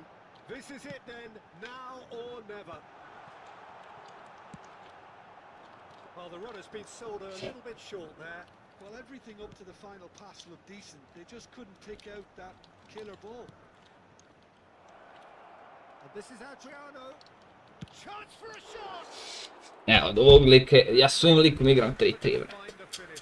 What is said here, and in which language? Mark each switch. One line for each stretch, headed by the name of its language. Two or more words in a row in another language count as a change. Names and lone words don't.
English: This is it then, now or never. Well, the run has been sold a little bit short there. Well, everything up to the final pass looked decent. They just couldn't pick out that killer ball. And this is Adriano. Chance for a shot!
Serbian: Evo, od ovog lika, ja s ovim likom igram 3-3, brate.
English: Find the finish.